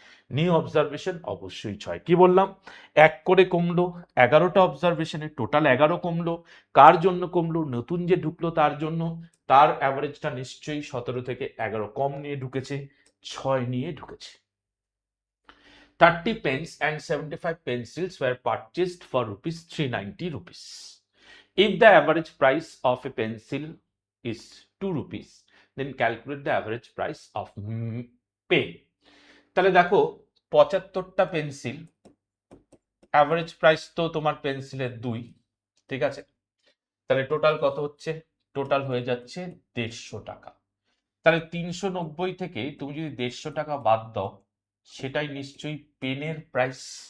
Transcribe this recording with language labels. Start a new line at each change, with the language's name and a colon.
Bangla: New observation অবশ্যই 6। কি বললাম? 1 করে কমলো, 11টা অবজারভেশনে টোটাল 11 কমলো। কার জন্য কমলো? নতুন যে ঢুকলো তার জন্য। তার অ্যাভারেজটা নিশ্চয়ই 17 থেকে 11 কম নিয়ে ঢুকেছে, 6 নিয়ে ঢুকেছে।
English: 30 pens and 75 pencils were purchased for ₹390. If the average price of a pencil is ₹2, then calculate the average price of pen.
Bangla: তাহলে দেখো 75টা পেন্সিল, অ্যাভারেজ প্রাইস তো তোমার পেন্সিলের 2, ঠিক আছে? তাহলে টোটাল কত হচ্ছে? টোটাল হয়ে যাচ্ছে 150 টাকা। তাহলে 390 থেকে তুমি যদি 150 টাকা বাদ দাও, সেটাই নিশ্চয়ই পেনের প্রাইস।